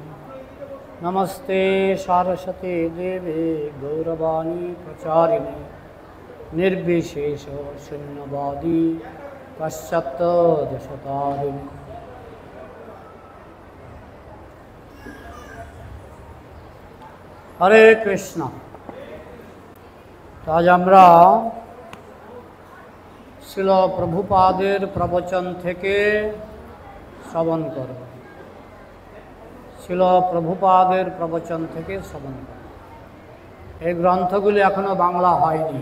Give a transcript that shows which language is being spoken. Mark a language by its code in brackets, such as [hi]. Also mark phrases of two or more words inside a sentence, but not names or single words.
[sa] नमस्ते सारस्वते देवे गौरवाणी प्रचारिणे निर्विशेष शून्यवादी पश्चात्तदशतारिणे। हरे कृष्ण। [bn] आज আমরা শিল প্রভুপাদের প্রবচন থেকে শ্রবণ করব। শিল প্রভুপাদের প্রবচন থেকে শ্রবণ করব। এই গ্রন্থগুলি এখনো বাংলা হয়নি।